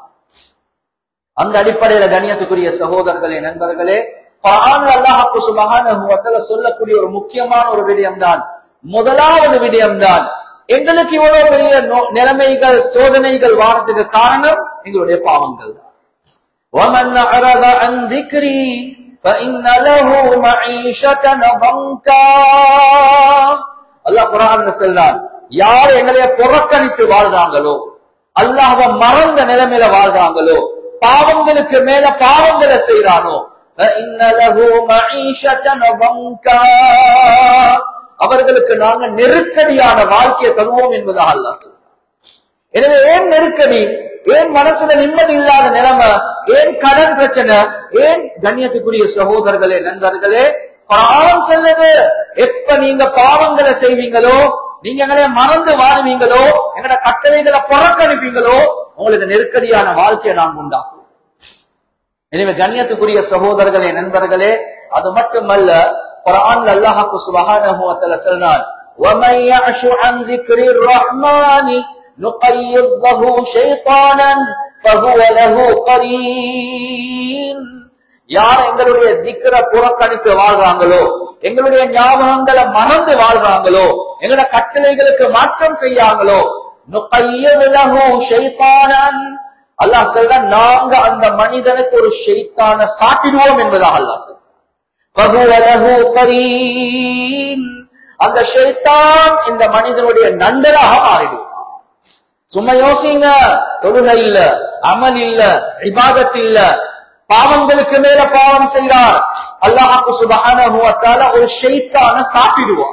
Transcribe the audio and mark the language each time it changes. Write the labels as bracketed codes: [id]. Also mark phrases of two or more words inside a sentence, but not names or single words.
[ta] அந்த அடிப்படையில கண்ணியத்துக்குரிய சகோதரர்களே, நண்பர்களே, குர்ஆன்ல அல்லாஹ் [ar] سبحانه وتعالى [ta] சொல்லக்கூடிய ஒரு முக்கியமான ஒரு விடயம் தான், முதலாவது விடயம் தான், எங்களுக்கு இவ்வளவு பெரிய நிலைமைகள், சோதனைகள் வாரத்துக்கு காரணம் எங்களுடைய பாவங்கள் தான். [ar] وَمَنْ أَعْرَضَ عَنْ ذِكْرِي فَإِنَّ لَهُ مَعِيشَةً ضَنْكًا. [ta] அல்லாஹ் குர்ஆன்ல சொல்றான், யார் எங்களை புறக்கணித்து வாழ்றாங்களோ, அல்லாஹ்வை மறந்த நிலைமையில வாழ்றாங்களோ, பாவங்களுக்கு மேல பாவங்களை செய்றானோ, [ar] فَإِنَّ لَهُ مَعِيشَةً ضَنْكًا, [ta] அவர்களுக்கு நாங்க நெருக்கடியான வாழ்க்கையை தருவோம் என்பதாக அல்லாஹ் சொல்றான். எனவே ஏன் நெருக்கடி, ஏன் மனசுல நிம்மதி இல்லாத நிலைமை, ஏன் கடன் பிரச்சனை, ஏன்? கண்ணியத்துக்குரிய சகோதரர்களே, நண்பர்களே, குர்ஆன் சொல்லுது, எப்ப நீங்க பாவங்களை செய்வீங்களோ, நீங்க எங்களை மறந்து வாழுவீங்களோ, எங்கட கட்டளைகளை புறக்கணிப்பீங்களோ, உங்களுக்கு நெருக்கடியான வாழ்க்கையை நாம் உண்டாக்கும். எனவே கண்ணியத்துக்குரிய சகோதரர்களே, நண்பர்களே, அது மட்டுமல்ல, குர்ஆன்ல அல்லாஹ் [ar] سبحانه وتعالى [ta] சொல்றான், [ar] وَمَن يَعْشُ عَن ذِكْرِ الرَّحْمَنِ نُقَيِّضْ لَهُ شَيْطَانًا فَهُوَ لَهُ قَرِينٌ. [ta] யார் எங்களுடைய திக்ர புறக்கணித்து வாழ்றாங்களோ, எங்களுடைய ஞாபகங்களை மறந்து வாழ்றாங்களோ, எங்களோட கட்டளைகளுக்கு மாற்றம் செய்யாங்களோ, [ar] نُقَيِّضْ لَهُ شَيْطَانًا, [ta] அல்லாஹ் சொல்றான், நாங்க அந்த மனிதனுக்கு ஒரு ஷைத்தானை சாட்டிடுவோம் என்பதாக அல்லாஹ் சொல்றான். [ar] فَهُوَ لَهُ قَرِينٌ, [ta] அந்த ஷைத்தான் இந்த மனிதனுடைய நண்பராக மாறிடுவான். சும்மா யோசிங்க, தொழுகை இல்ல, அமல் இல்ல, இபாதத் இல்ல, பாவங்களுக்கு மேல பாவம் செய்கிறார். அல்லாஹ் [ar] سبحانه وتعالى [ta] ஒரு ஷைத்தான சாப்பிடுவான்.